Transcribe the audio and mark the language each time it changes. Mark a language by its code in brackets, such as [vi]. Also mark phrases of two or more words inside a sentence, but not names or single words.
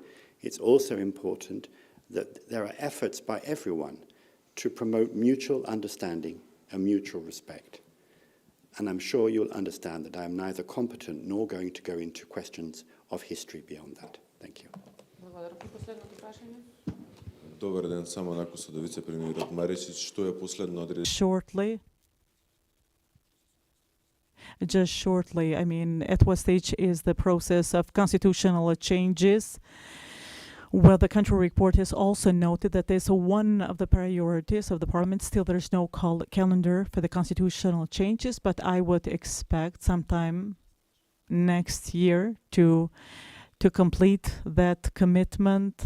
[en] It's also important that there are efforts by everyone to promote mutual understanding and mutual respect. And I'm sure you'll understand that I am neither competent nor going to go into questions of history beyond that. Thank you. [mk] Добар ден, само накусо до вице-премиерот Маричич, што е последно одредено? [en] Shortly. Just shortly, I mean, at what stage is the process of constitutional changes? Well, the country report has also noted that there's one of the priorities of the parliament. Still, there's no calendar for the constitutional changes, but I would expect sometime next year to complete that commitment.